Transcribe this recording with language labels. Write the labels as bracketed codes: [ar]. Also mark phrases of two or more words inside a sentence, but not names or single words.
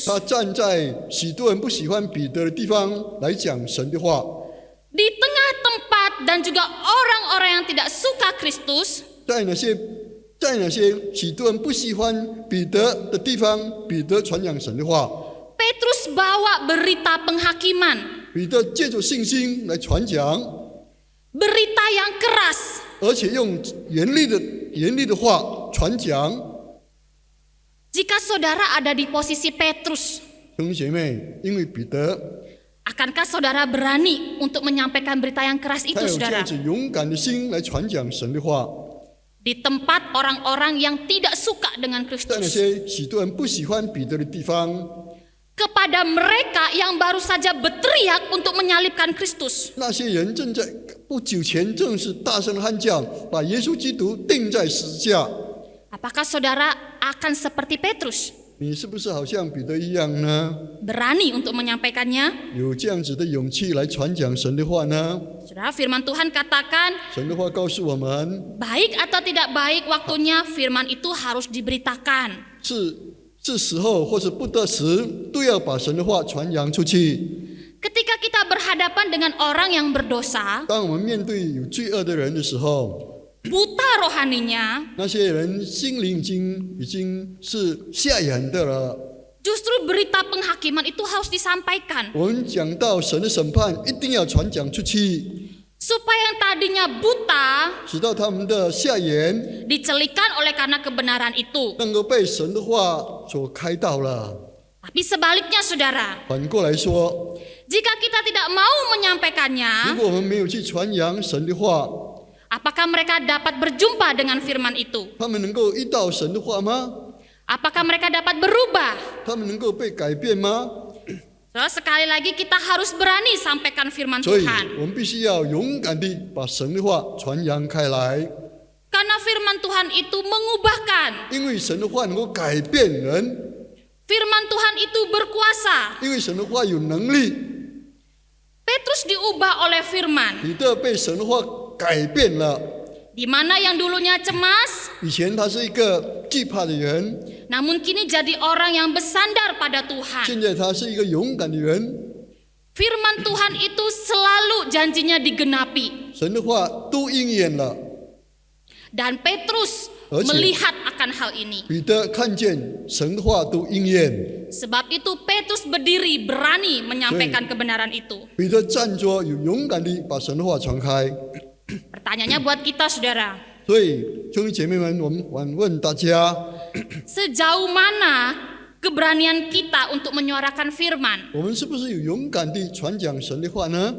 [zh] 他站在许多人不喜欢彼得的地方来讲神的话， [id] Di tengah tempat dan juga orang-orang yang tidak suka Kristus, [zh] 在那些许多人不喜欢彼得的地方，彼得传讲神的话， [id] Petrus bawa berita penghakiman, [zh] 彼得借着信心来传讲， [id] berita yang keras. [zh] 而且用严厉的话传讲。 [id] Jika saudara ada di posisi Petrus, [zh] 兄弟姐妹，因为彼得 [id] akankah saudara berani untuk menyampaikan berita yang keras [zh] 他 [id] itu, [zh] 有这 [id] saudara? [zh] 样子勇敢的心来传讲神的话， [id] Di tempat orang-orang yang tidak suka dengan [zh] 在那 [id] Kristus. [zh] 些许多人不喜欢彼得的地方， [id] Kepada mereka yang baru saja berteriak untuk menyalibkan Kristus. [zh] 那些人正在不久前正是大声喊叫，把耶稣基督钉在十字架。 [id] Apakah saudara akan seperti Petrus? [zh] 你是不是好像彼得一样呢？ [id] Berani untuk menyampaikannya? [zh] 有这样子的勇气来传讲神的话呢？ [id] Saudara, firman Tuhan katakan, [zh] 神的话告诉我们， [id] baik atau tidak baik waktunya, firman itu harus diberitakan. [zh] 是时候或是不得时，都要把神的话传扬出去。 [id] Ketika kita berhadapan dengan orang yang berdosa, [zh] 当我们面对有罪恶的人的时候， [id] buta rohaninya, [zh] 那些人心灵已经是瞎眼的了。 [id] justru berita penghakiman itu harus disampaikan. [zh] 我们讲到神的审判，一定要传讲出去， [id] Supaya yang tadinya buta, [zh] 使到他们的瞎眼 [id] dicelikan oleh karena kebenaran itu. [zh] 能够被神的话所开导了。 [id] Tapi sebaliknya saudara, [zh] 反过来说， [id] jika kita tidak mau [zh] 如 [id] menyampaikannya, [zh] 果我们没有去传扬神的话， [id] apakah mereka dapat berjumpa dengan firman itu? [zh] 他们能够遇到神的话吗？ [id] Apakah mereka dapat berubah? [zh] 他们能够被改变吗？ [id] Saudara, sekali lagi kita harus berani sampaikan firman [zh] 所以 [id] Tuhan. [zh] 我们必须要勇敢地把神的话传扬开来， [id] Karena firman Tuhan itu mengubahkan. [zh] 因为神的话能够改变人， [id] Firman Tuhan itu berkuasa. [zh] 因为神的话有能力。 [id] Petrus diubah oleh firman. [zh] 彼得被神的话改变了， [id] Di mana yang dulunya cemas, [zh] 以前他是一个惧怕的人， [id] namun kini jadi orang yang bersandar pada Tuhan. [zh] 现在他是一个勇敢的人。 [id] Firman Tuhan itu selalu janjinya digenapi. [zh] 神的话都应验了， [id] Dan Petrus Oke. melihat akan hal ini. [zh] 彼得看见神的话都应验， [id] Sebab itu Petrus berdiri berani menyampaikan kebenaran itu. [zh] 彼得站着有勇敢地把神的话传开。 [id] Pertanyaannya buat kita saudara, [zh] 所以兄弟姐妹们，我们反问大家， [id] sejauh mana keberanian kita untuk menyuarakan firman [zh] 我们是不是有勇敢地传讲神的话呢？